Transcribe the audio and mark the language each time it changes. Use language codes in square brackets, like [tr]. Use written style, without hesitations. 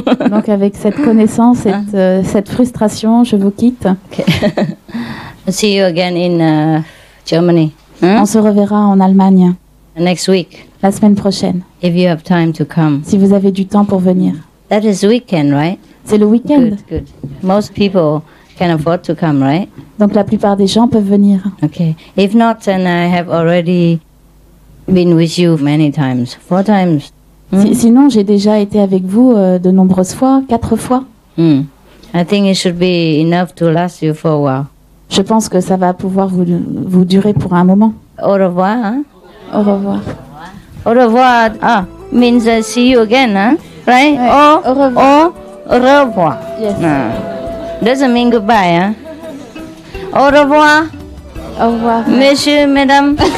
[fr] Donc avec cette connaissance, cette frustration, je vous quitte. [en] Okay. See you again in Germany. [fr] On se reverra en Allemagne. [en] Next week. [fr] La semaine prochaine. [en] If you have time to come. [fr] Si vous avez du temps pour venir. [en] That is weekend, right? [fr] C'est le week-end. [en] Good. Most people can afford to come, right? [fr] Donc la plupart des gens peuvent venir. [en] Okay. If not, then I have already been with you many times, 4 times. [fr] Sinon, j'ai déjà été avec vous de nombreuses fois, 4 fois. [en] I think it should be enough to last you for a while. [fr] Je pense que ça va pouvoir vous durer pour un moment. Au revoir, hein? Au revoir. [en] Au revoir means I see you again, huh? Right? [fr] Au revoir. Au revoir. [en] Yes. Doesn't mean goodbye, huh? [fr] Au revoir. Au revoir. Messieurs, mesdames.